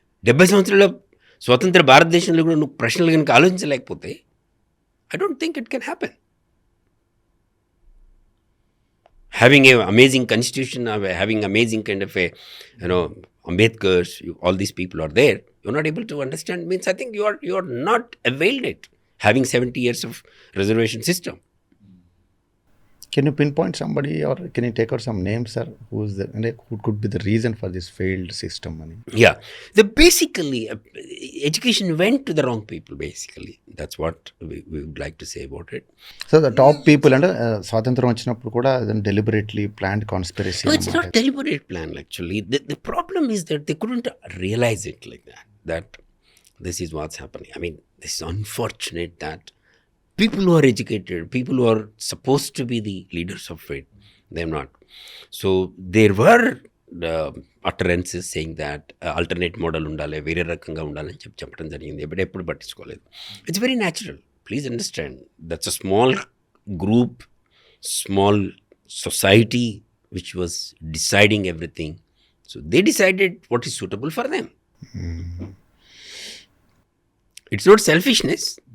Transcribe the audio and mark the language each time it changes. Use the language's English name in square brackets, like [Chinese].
[Telugu] 70 సంవత్సరాల స్వతంత్ర భారతదేశంలో కూడా నువ్వు ప్రశ్నలు కనుక ఆలోచించలేకపోతే [English] I don't think it can happen. Having a amazing constitution, having amazing kind of a Ambedkars, all these people are there. You're not able to understand means I think you are not availed it. Having 70 years of reservation system. Can you pinpoint somebody or can you take out some names, sir, who could be the reason for this failed system? Yeah, basically education went to the wrong people. Basically, that's what we would like to say about it. So the top people and [Telugu] స్వాతంత్రం వచ్చినప్పుడు కూడా [English] deliberately planned conspiracy. No, it's not deliberate plan actually. The problem is that they couldn't realize it like that this is what's happening. I mean, this is unfortunate that people who are educated, people who are supposed to be the leaders of it, they're not. So there were utterances saying that alternate model [Telugu] undale, వేరే రకంగా ఉండాలని చెప్పడం జరిగింది. [English] but [Telugu] ఎప్పుడు పట్టించుకోలేదు. [English] It's very natural. Please understand, that's a small group, small society which was deciding everything. So they decided what is suitable for them. It's not selfishness.